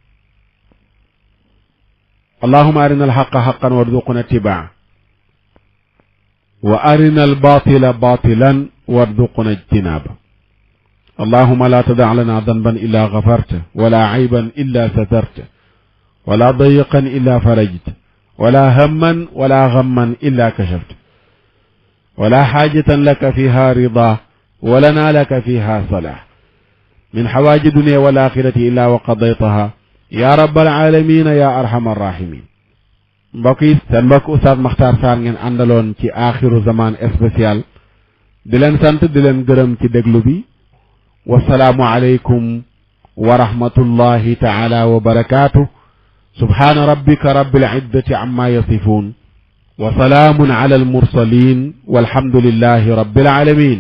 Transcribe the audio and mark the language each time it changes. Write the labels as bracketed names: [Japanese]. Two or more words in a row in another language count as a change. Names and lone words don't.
[Arabic] اللهم أرنا الحق حقا وارزقنا اتباعه وأرنا الباطل باطلا وارزقنا اجتنابه اللهم لا تدع لنا ذنبا إلا غفرته ولا عيبا إلا سترته ولا ضيقا إلا فرجته ولا هما ولا غما إلا كشفته ولا حاجة لك فيها رضا ولنا لك فيها صلاح من حوائج الدنيا والآخرة إلا وقضيتها يا رب العالمين يا أرحم الراحمين [Wolof] mbokk yi seen mbokk Oustaz Makhtar Sarr ngeen àndaloon ci [Arabic] آخر الزمان [Wolof] spécial di leen sant di leen gërëm ci déglu bi [Arabic] والسلام عليكم ورحمة الله تعالى وبركاته سبحان ربك رب العزة عما يصفون وسلام على المرسلين والحمد لله رب العالمين